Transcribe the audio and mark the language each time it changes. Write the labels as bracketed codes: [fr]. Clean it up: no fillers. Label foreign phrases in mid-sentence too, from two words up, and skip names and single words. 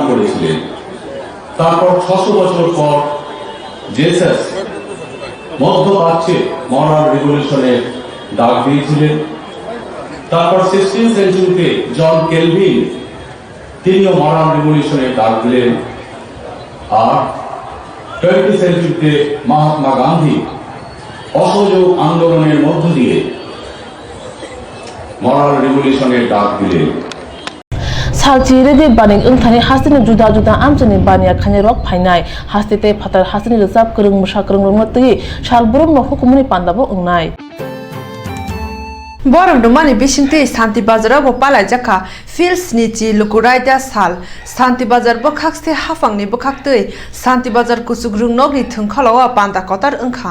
[bn] করেছিলেন তারপর 600 বছর পর জেসাস মধ্যপ্রাচ্যে [en] moral revolution [bn] ডাক দিয়েছিলেন তারপর 16th সেঞ্চুরিতে জন কেলভিন তিনিও [en] moral revolution [bn] ডাক দিলেন আর 20th সেঞ্চুরিতে মহাত্মা গান্ধী অসহযোগ আন্দোলনের মধ্য দিয়ে [en] moral revolution [bn] ডাক দিলেন [trp] salchi rege baning ingthani hasini juda juda amchani bania khane rok phainai hastete phatar hasini rizab kurung musha kurung rongmati salburum no hukumuni pandabo ungnai Borong dumani bisingte Santi Bazar bo palai jaka Fils nichi lukuraida sal Santi Bazar bo khakste hafangni bo khaktei Santi Bazar kusugrung nogni thungkhalawa panda kotar angkha